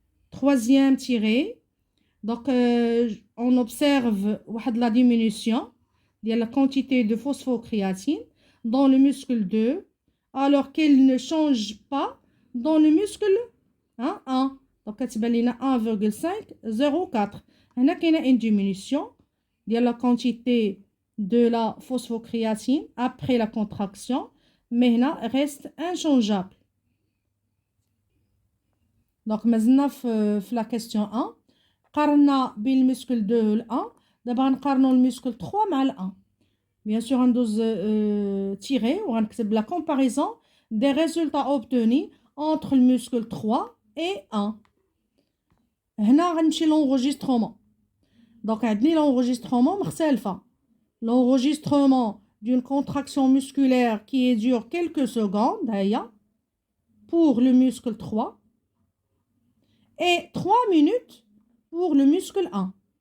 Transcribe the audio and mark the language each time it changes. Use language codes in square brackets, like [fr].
[fr] Troisième tiré, donc on observe la diminution de la quantité de phosphocréatine dans le muscle 2 alors qu'elle ne change pas dans le muscle 1. [ar] Donc كتبان لينا 1,504. هنا كاينه [fr] une diminution de la quantité de la phosphocréatine après la contraction mais [ar] هنا [fr] reste inchangeable. [ar] Donc مازلنا في la question 1 قارنا بين المسكل 2 وال 1 دابا غنقارنوا المسكل 3 مع ال 1. [fr] Bien sûr [ar] غندوز [fr] tirer [ar] وغنكتب [fr] la comparaison des résultats obtenus entre le muscle 3 et 1. [ar] هنا غنمشي l'enregistrement. [fr] Donc [ar] عندي [fr] l'enregistrement [ar] مختلفه. [fr] L'enregistrement d'une contraction musculaire qui dure quelques secondes pour le muscle 3 et 3 minutes pour le muscle 1.